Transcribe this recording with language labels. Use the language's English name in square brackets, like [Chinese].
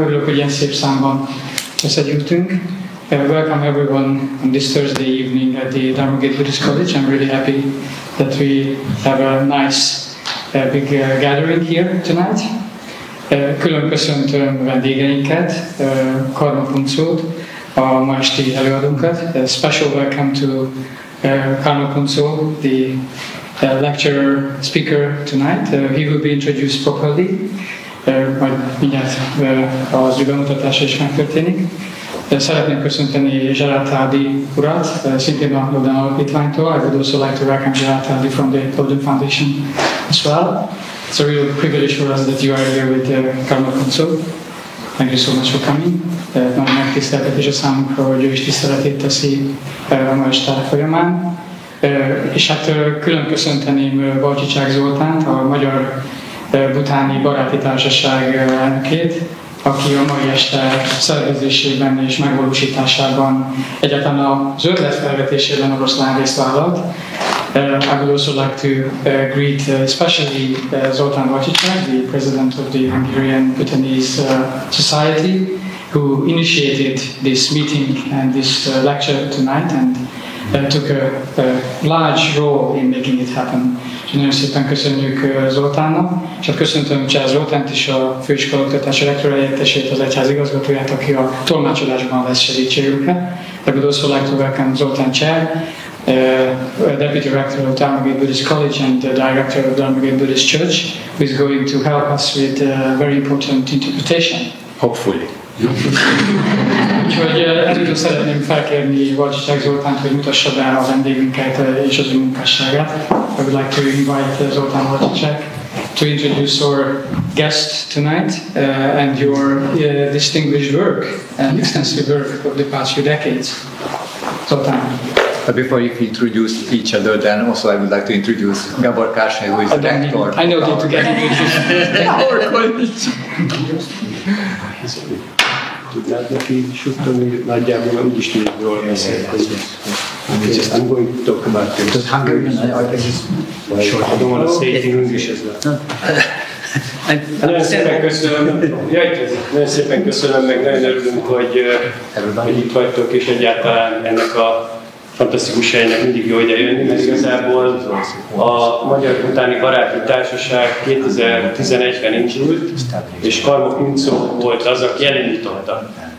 [Hungarian] Örülök, hogy ilyen szép számban összegyűltünk. [English] Welcome everyone on this Thursday evening at the Dharma-gate Buddhist College. I'm really happy that we have a nice big gathering here tonight. [Hungarian] Külön köszöntöm vendégeinket, Karma Phunthsót, a ma esti előadónkat. [English] A special welcome to Karma Phunthso, the lecturer speaker tonight. He will be introduced properly. [Hungarian] Majd mindjárt az ő bemutatása is megtörténik. Szeretném köszönteni Csadra urat, szintén a Cambridge-i Alapítványtól. [English] I would also like to welcome Csadra from the Buddha Foundation as well. It's a real privilege for us that you are here with Karma Phunthso. Thank you so much for coming. [Hungarian] Nagy megtiszteltetés a számunkra, hogy ő is tiszteletét teszi a ma este folyamán. És hát külön köszönteném Balcsicsák Zoltánt, a Magyar-Bhutáni Baráti Társaság elnökét, aki a mai este szervezésében és megvalósításában, egyáltalán az ötlet felvetésében oroszlán részt vállalt. [English] I would also like to greet especially Zoltán Balcsicsák, the president of the Hungarian-Bhutanese Society, who initiated this meeting and this lecture tonight and took a large role in making it happen. [Hungarian] És nagyon szépen köszönjük Zoltánnak, és hát köszöntöm Csász Zoltánt is, a főiskola oktatási rektor helyettesét, az egyház igazgatóját, aki a tolmácsolásban vesz segítségünket. [English] I would also like to welcome Zoltán Cseh, Deputy Rector of Dharma-gate Buddhist College and the Director of Dharma-gate Buddhist Church, who is going to help us with very important interpretation. Hopefully. [Hungarian] Úgyhogy előtt szeretném felkérni Balcsicsák Zoltánt, hogy mutassa be a vendégünket és az ő munkásságát. [English] I would like to invite Zoltán Balcsicsák to introduce our guest tonight and your distinguished work and extensive work of the past few decades. Zoltán. But before you introduce each other, then also I would like to introduce Gábor Kársai, who is the rector. I know that to get introduced. [Hungarian] Tudnád neki suttani nagyjából, mert úgyis tudjuk jól beszélni. [English] I'm going to talk about this. I don't want to say it in English as well. [Hungarian] Nagyon szépen köszönöm, nagyon szépen köszönöm, meg nagyon örülünk, hogy itt vagytok, és egyáltalán ennek a fantasztikus helynek mindig jó ide jönni, mert igazából a Magyar-Bhutáni Baráti Társaság 2011-ben indult, és Karma Phunthso volt az, aki elindította.